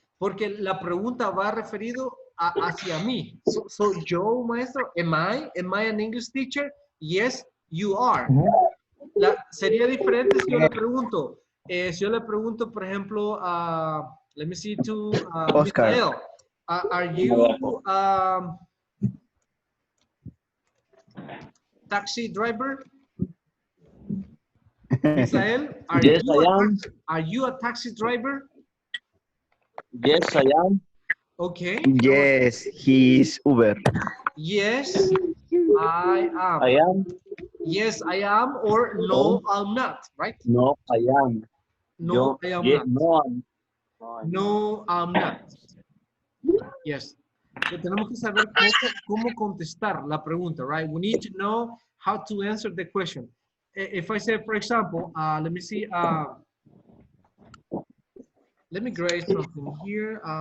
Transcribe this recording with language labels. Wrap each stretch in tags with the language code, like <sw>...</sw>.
<es>Porque la pregunta va referido hacia mí.</es> <en>So</en> <es>yo, maestro,</es> <en>am I an English teacher? Yes, you are.</en> <es>Sería diferente si yo le pregunto. Si yo le pregunto, por ejemplo,</es> <en>let me see to</en> <es>Oscar.</es> <en>Michael. Are you taxi driver? Misael, are you a taxi driver? Yes, I am. Okay. Yes, he is Uber. Yes, I am. I am. Yes, I am, or no, I'm not, right? No, I am. No, I am not. No, I'm. No, I'm not. Yes.</en> <es>So tenemos que saber cómo contestar la pregunta,</es> <en>right? We need to know how to answer the question. If I say, for example, let me see, let me grade something here.</en>